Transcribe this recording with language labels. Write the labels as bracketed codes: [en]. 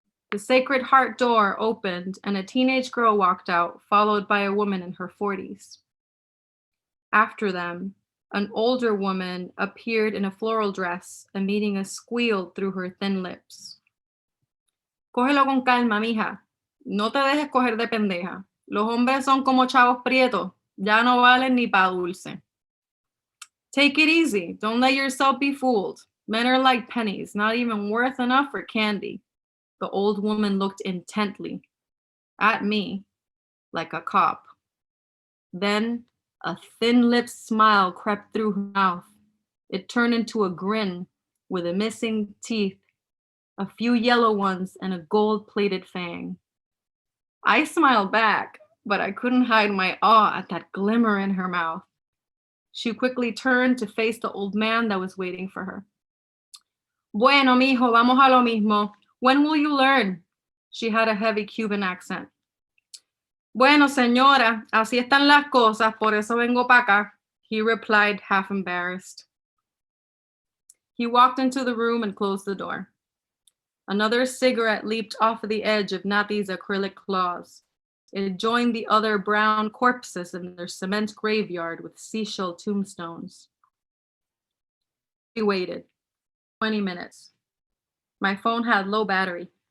[en] The Sacred Heart door opened and a teenage girl walked out, followed by a woman in her 40s. After them, an older woman appeared in a floral dress, emitting a squeal through her thin lips. [es] Cógelo con calma, mija. No te dejes coger de pendeja. Los hombres son como chavos prietos. Ya no valen ni pa' dulce. Take it easy. [en] Don't let yourself be fooled. Men are like pennies, not even worth enough for candy. The old woman looked intently at me like a cop. Then a thin-lipped smile crept through her mouth. It turned into a grin with a missing teeth, a few yellow ones, and a gold-plated fang. I smiled back, but I couldn't hide my awe at that glimmer in her mouth. She quickly turned to face the old man that was waiting for her. [es] Bueno, mijo, vamos a lo mismo. [en] When will you learn? She had a heavy Cuban accent. [es] Bueno, señora, así están las cosas, por eso vengo para acá, he replied, half embarrassed. [en] He walked into the room and closed the door. Another cigarette leaped off the edge of Naty's acrylic claws. It joined the other brown corpses in their cement graveyard with seashell tombstones. We waited 20 minutes. My phone had low battery.